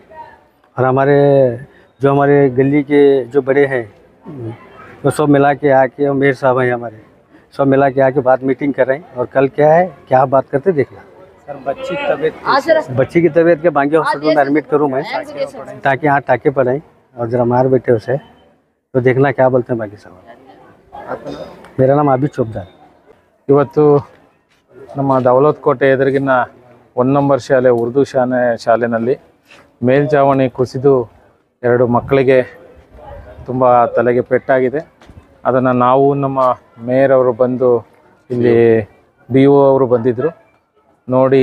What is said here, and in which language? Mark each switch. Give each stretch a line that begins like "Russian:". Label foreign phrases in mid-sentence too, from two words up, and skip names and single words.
Hindi: और हमारे गली के जो बड़े हैं वो सब मिला के आके, और मेयर साहब हैं हमारे, सब मिला के आके बात मीटिंग कर रहे हैं। और कल क्या बात करते देखना। सर बच्ची की तबीयत के बांगे हॉस्पिटल में एडमिट करूँ मैं, ताकि 8 टाँके पड़े और जरा मार बैठे उसे, तो देखना क्या बोलते हैं बाकी सब। मेरा नाम आबिद चोपदार।
Kannada: ಇವತ್ತು ನಮ್ಮ ದೌಲತ್ಕೋಟೆ ಎದುರಿಗಿನ 1 ನಂಬರ್ ಶಾಲೆ ಉರ್ದು ಶಾಲೆಯಲ್ಲಿ ಮೇಲ್ಛಾವಣಿ ಕುಸಿದು 2 ಮಕ್ಕಳಿಗೆ ತುಂಬ ತಲೆಗೆ ಪೆಟ್ಟಾಗಿದೆ. ಅದನ್ನು ನಾವು ನಮ್ಮ ಮೇಯರ್ ಅವರು ಬಂದು ಇಲ್ಲಿ BO ಅವರು ಬಂದಿದ್ದರು ನೋಡಿ.